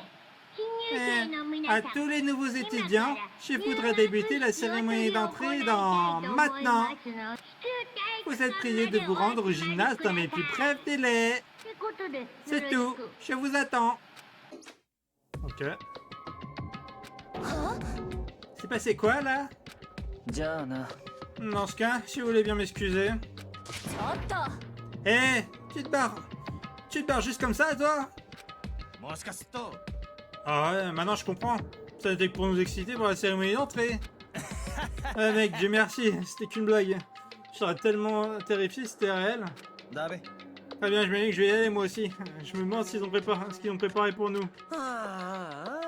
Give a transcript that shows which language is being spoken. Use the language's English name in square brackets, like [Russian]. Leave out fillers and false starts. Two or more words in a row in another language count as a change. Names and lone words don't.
[French] À tous les nouveaux étudiants, je voudrais débuter la cérémonie d'entrée dans maintenant. Vous êtes priés de vous rendre au gymnase dans les plus brefs délais. C'est tout. Je vous attends. Ok. C'est passé quoi là? [Japanese] じゃあな [French] Dans ce cas, si vous voulez bien m'excuser. [Japanese] ちょっと [French] Eh, tu te barres. Tu te barres juste comme ça, toi? [Japanese] もしかすると [French] Ah ouais, maintenant je comprends. Ça n'était que pour nous exciter pour la cérémonie d'entrée. Ouais mec, Dieu merci, c'était qu'une blague. Je serais tellement terrifié si c'était réel. [Japanese] ダメ [French] Très bien, je me dis que je vais y aller moi aussi. Je me demande ce qu'ils ont préparé pour nous. ああ